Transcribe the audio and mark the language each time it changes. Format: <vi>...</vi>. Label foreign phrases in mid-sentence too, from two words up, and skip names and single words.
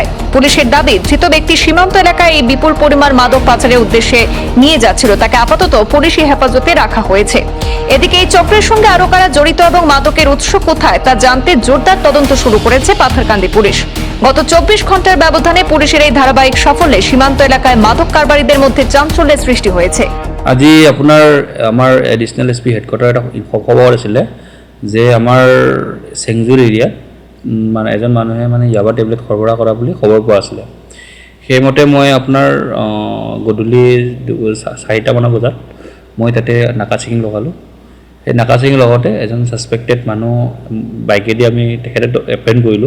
<bn>পুলিশের দাবি, ধৃত ব্যক্তি সীমান্ত এলাকায় এই বিপুল পরিমাণ মাদক পাচারের উদ্দেশ্যে নিয়ে যাচ্ছিল। তাকে আপাতত পুলিশি হেফাজতে রাখা হয়েছে। এদিকে এই চক্রের সঙ্গে আরো কারা জড়িত এবং মাদকের উৎস কোথায় তা জানতে জোরদার তদন্ত শুরু করেছে পাথারকান্দি পুলিশ। গত 24 ঘন্টার ব্যবধানে পুলিশের এই ধারাবাহিক সাফল্যে সীমান্ত এলাকায় মাদক কারবারিদের মধ্যে চাঞ্চল্যের সৃষ্টি হয়েছে।</bn> <as>আজি আপোনাৰ আমাৰ</as> <en>additional SP headquarter</en> <as>এটা খবৰ আছিলে যে আমাৰ চেংজুৰ এৰিয়াত মানে এজন মানুহে মানে ইয়াবা টেবলেট সৰবৰাহ কৰা বুলি খবৰ পোৱা আছিলে। সেইমতে মই আপোনাৰ গধূলি 4টা বজাত মই তাতে নাকা চেকিং লগালোঁ। সেই নাকা চেকিং লগতে এজন ছাছপেক্টেড মানুহ বাইকেদি আমি তেখেতক এপ্ৰেহেণ্ড কৰিলোঁ।</as>